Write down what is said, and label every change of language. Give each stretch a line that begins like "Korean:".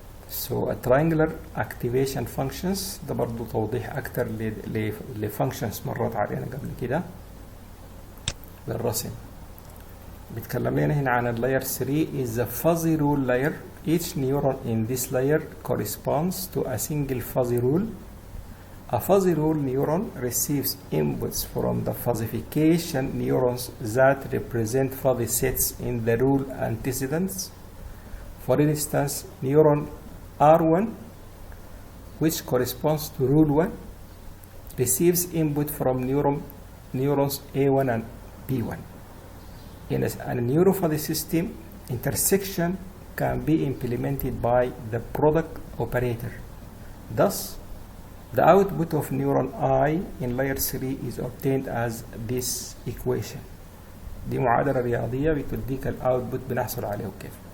English: So a triangular activation functions
Arabic: ده برضو توضيح أكتر لفانكشنز مرت علينا قبل كده بالرسم. بيتكلم لنا هنا عن
English: layer 3 is the fuzzy rule layer. Each neuron in this layer corresponds to a single fuzzy rule. A fuzzy rule neuron receives inputs from the fuzzification neurons that represent fuzzy sets in the rule antecedents. For instance, neuron R1, which corresponds to rule 1, receives input from neurons A1 and B1. In a neurofuzzy system, intersection can be implemented by the product operator. Thus, the output of neuron I in layer 3 is obtained as this equation.
Arabic: دي معادلة رياضية بتديك الاوتبوت بنحصل عليه كيف.